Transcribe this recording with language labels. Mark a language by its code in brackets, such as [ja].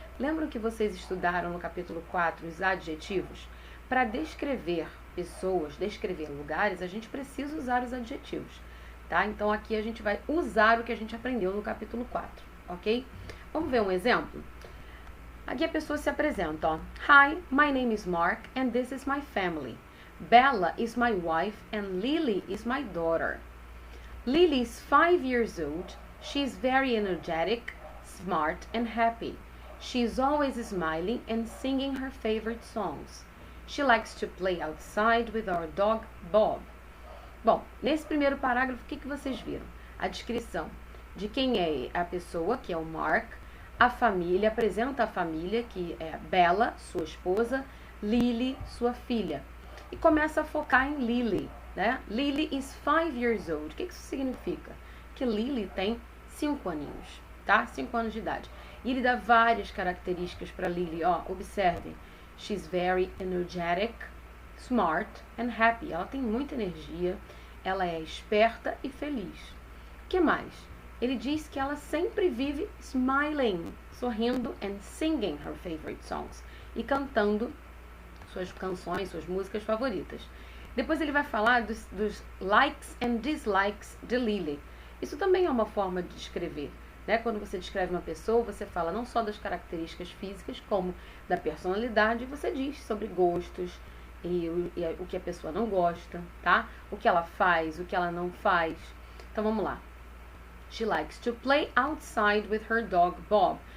[pt] Lembram que vocês estudaram no capítulo 4 os adjetivos? Para descrever pessoas, descrever lugares, a gente precisa usar os adjetivos, tá? Então aqui a gente vai usar o que a gente aprendeu no capítulo 4, ok? Vamos ver um exemplo? Aqui a pessoa se apresenta, ó. [en] Hi, my name is Mark and this is my family. Bella is my wife and Lily is my daughter. Lily is 5 years old. She is very energetic, smart and happy. She is always smiling and singing her favorite songs. She likes to play outside with our dog Bob. [pt] Bom, nesse primeiro parágrafo, o que vocês viram? A descrição de quem é a pessoa, que é o Mark, a família, apresenta a família, que é Bella, sua esposa, Lily, sua filha. E começa a focar em Lily, né? [en] Lily is 5 years old. [pt] O que isso significa? Que Lily tem 5 aninhos, tá? 5 anos de idade. E ele dá várias características para Lily, ó, observem. [en] She's very energetic, smart and happy. [pt] Ela tem muita energia, ela é esperta e feliz. O que mais? Ele diz que ela sempre vive [en] smiling, [pt] sorrindo [en] and singing her favorite songs. [pt] E cantando suas canções, suas músicas favoritas. Depois ele vai falar dos [en] likes and dislikes [pt] de Lily. Isso também é uma forma de descrever, né? Quando você descreve uma pessoa, você fala não só das características físicas, como da personalidade, você diz sobre gostos e o que a pessoa não gosta, tá? O que ela faz, o que ela não faz. Então vamos lá. [en] She likes to play outside with her dog Bob.